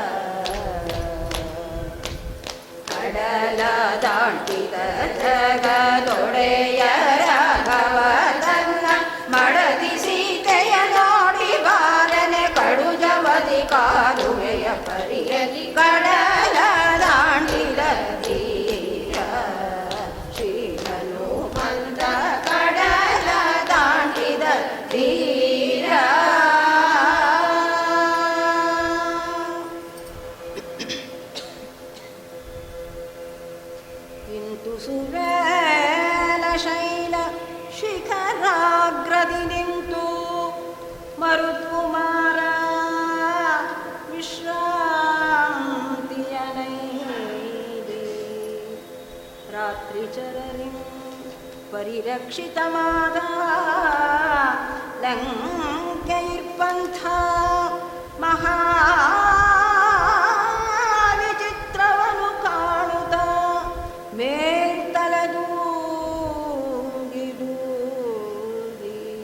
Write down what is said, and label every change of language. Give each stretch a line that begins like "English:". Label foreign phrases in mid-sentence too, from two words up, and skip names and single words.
Kannada: ಕಡಲ ದಾಟಿದ ಜಗದೊಡೆಯ ರಾಘವ ತನ್ನ ಮಡದಿ ಸೀತೆಯ ನೋಡಿ ಬಾರನೆ ಕಡು ಜವದಿ ಕಾಲುವೆಯ ಪರಿಯಲಿ ಕಡಲ ದಾಟಿದ ಧೀರ ಶ್ರೀ ಹನುಮಂತ ಕಡಲ ದಾಟಿದ ಧೀರ. ಇಂತು ಸುವೇಲ ಶೈಲ ಶಿಖರಾಗ್ರದಿ ನಿಂತು ಮರುತ್ಕುಮಾರ ವಿಶ್ರಾಂತಿಯನೈದೆ ರಾತ್ರಿ ಚರರಿ ಪರಿರಕ್ಷಿತವಾದ ಲಂಕೆಯಿರ್ಪಂಥ ಮಹಾವಿಚಿತ್ರವನು ಕಾಣುತ್ತ ಮೇಲ್ತಲದೂಗಿದೂಗಿ